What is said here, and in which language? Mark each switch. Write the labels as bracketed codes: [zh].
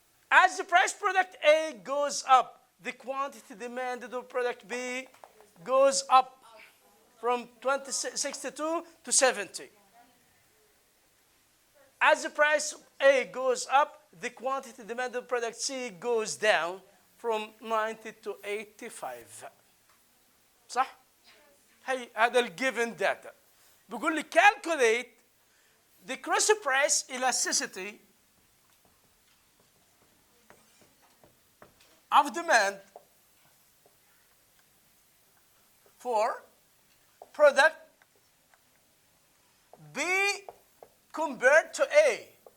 [en] As the price of product A goes up, the quantity demanded of product B goes up from 62 to 70. As the price of A goes up, the quantity demanded of product C goes down from 90 to 85. [ar] صح؟ هذا الجيفن data. بيقول لي [en] calculate the cross price elasticity of demand for product B compared to A.